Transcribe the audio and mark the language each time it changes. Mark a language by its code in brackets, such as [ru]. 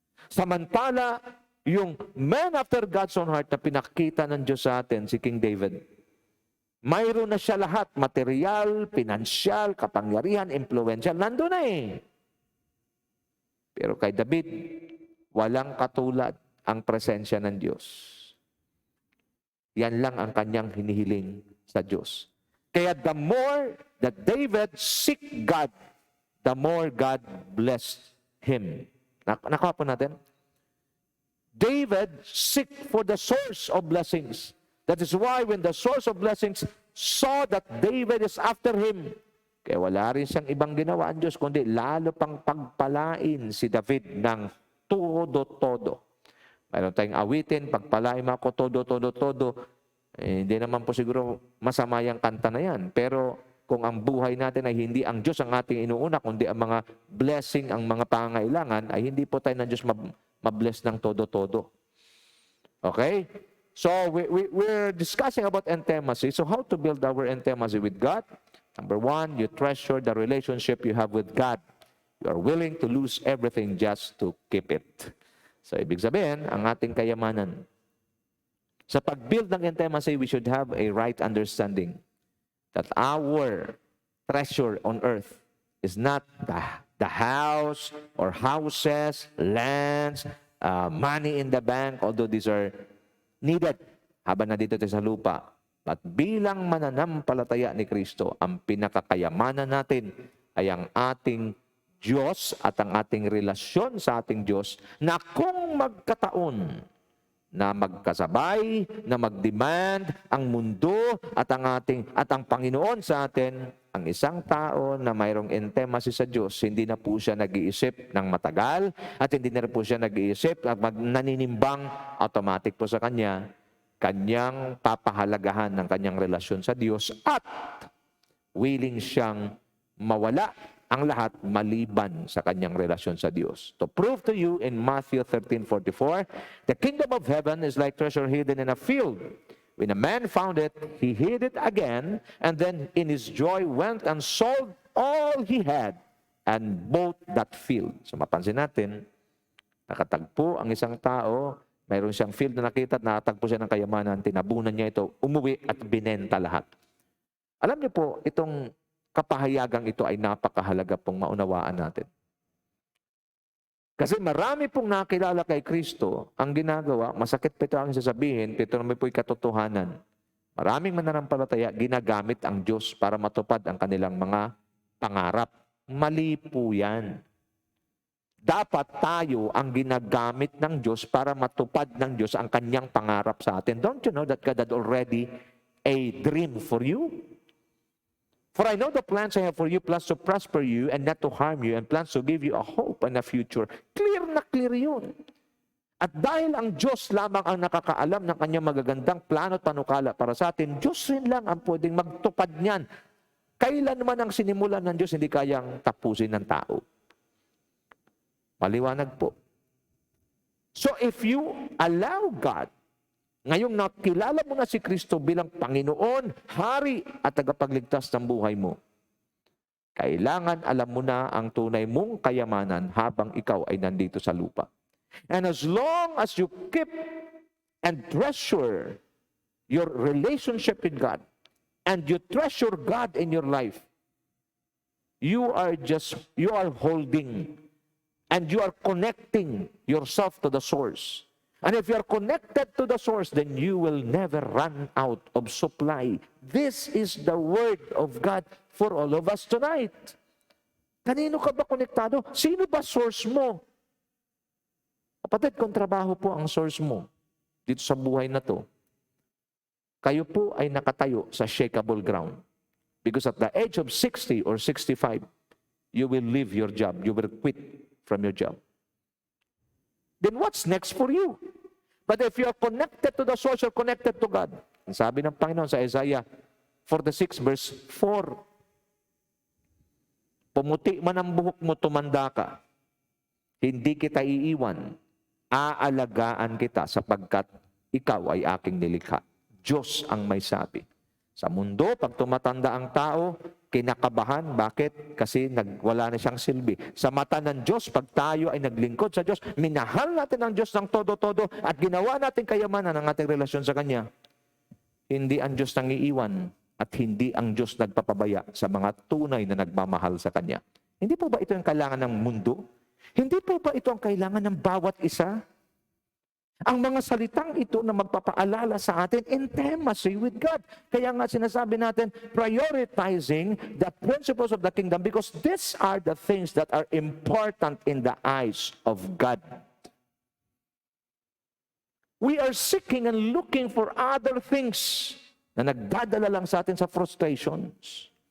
[tl] Samantala, yung [en] man after God's own heart [tl] na pinakita ng Diyos sa atin, si King David, mayroon na siya lahat, material, pinansyal, kapangyarihan, impluensyal, nandun na eh. Pero kay David, walang katulad ang presensya ng Diyos. Yan lang ang kanyang hinihiling sa Diyos. [en] Kaya the more that David seek God, the more God blessed him. [tl] Nakuha po natin? [en] David seek for the source of blessings. That is why when the source of blessings saw that David is after him, [tl] kaya wala rin siyang ibang ginawa ang Diyos, kundi lalo pang pagpalain si David ng todo-todo. Mayroon tayong awitin, pagpalain mo ako todo. Hindi naman po siguro masama yung kanta na yan. Pero kung ang buhay natin ay hindi ang Diyos ang ating inuuna, kundi ang mga blessing, ang mga pangangailangan, ay hindi po tayo ng Diyos mabless ng todo-todo. [en] Okay? So, we're discussing about intimacy. So, how to build our intimacy with God? Number one, you treasure the relationship you have with God. You are willing to lose everything just to keep it. [tl] So, ibig sabihin, ang ating kayamanan. Sa pag-build ng intimacy, [en] we should have a right understanding that our treasure on earth is not the house or houses, lands, money in the bank, although these are needed [tl] habang nandito tayo sa lupa. At bilang mananampalataya ni Kristo, ang pinakakayamanan natin ay ang ating Diyos at ang ating relasyon sa ating Diyos na kung magkataon na magkasabay, na mag-demand ang mundo at ang Panginoon sa atin, ang isang tao na mayroong intimacy sa Diyos, hindi na po siya nag-iisip ng matagal at hindi na po siya nag-iisip at naninimbang automatic po sa kanyang papahalagahan ng kanyang relasyon sa Diyos at willing siyang mawala ang lahat maliban sa kanyang relasyon sa Diyos. [en] To prove to you in Matthew 13:44, the kingdom of heaven is like treasure hidden in a field. When a man found it, he hid it again, and then in his joy went and sold all he had and bought that field. [tl] So mapansin natin, nakatagpo ang isang tao, mayroon siyang field na nakita at nakatagpo siya ng kayamanan, tinabunan niya ito, umuwi at binenta lahat. Alam niyo po, itong kapahayagang ito ay napakahalaga pong maunawaan natin. Kasi marami pong nakilala kay Kristo, ang ginagawa, masakit pa ito ang sasabihin, pero naman po'y katotohanan. Maraming mananampalataya, ginagamit ang Diyos para matupad ang kanilang mga pangarap. Mali po yan. Dapat tayo ang ginagamit ng Diyos para matupad ng Diyos ang kanyang pangarap sa atin. [en] Don't you know that God had already a dream for you? For I know the plans I have for you, plans to prosper you and not to harm you, and plans to give you a hope and a future. [tl] Clear na clear yun. At dahil ang Diyos lamang ang nakakaalam ng kanyang magagandang plano at panukala para sa atin, Diyos rin lang ang pwedeng magtupad niyan. Kailan man ang sinimulan ng Diyos, hindi kayang tapusin ng tao. Maliwanag po. [en] So if you allow God, [tl] ngayong nakilala mo na si Kristo bilang Panginoon, Hari at tagapagligtas ng buhay mo, kailangan alam mo na ang tunay mong kayamanan habang ikaw ay nandito sa lupa. [en] And as long as you keep and treasure your relationship with God, and you treasure God in your life, you are holding and you are connecting yourself to the source. And if you are connected to the source, then you will never run out of supply. This is the word of God for all of us tonight. [tl] Kanino ka ba konektado? Sino ba source mo? Kapatid, kung trabaho po ang source mo dito sa buhay na to, kayo po ay nakatayo sa shakeable ground. [en] Because at the age of 60 or 65, you will leave your job. You will quit from your job. Then what's next for you? But if you are connected to the source, you're connected to God. [tl] Ang sabi ng Panginoon sa Isaiah 46 verse 4, pumuti man ang buhok mo, tumanda ka, hindi kita iiwan, aalagaan kita sapagkat ikaw ay aking nilikha. Diyos ang may sabi. Sa mundo, pag tumatanda ang tao, kinakabahan. Bakit? Kasi wala na siyang silbi. Sa mata ng Diyos, pag tayo ay naglingkod sa Diyos, minahal natin ang Diyos ng todo-todo at ginawa natin kayamanan ang ating relasyon sa Kanya. Hindi ang Diyos nangiiwan at hindi ang Diyos nagpapabaya sa mga tunay na nagmamahal sa Kanya. Hindi po ba ito ang kailangan ng mundo? Hindi po ba ito ang kailangan ng bawat isa? Ang mga salitang ito na magpapaalala sa atin, [en] intimacy with God. [tl] Kaya nga sinasabi natin, [en] prioritizing the principles of the kingdom because these are the things that are important in the eyes of God. We are seeking and looking for other things [tl] na nagdadala lang sa atin sa frustrations.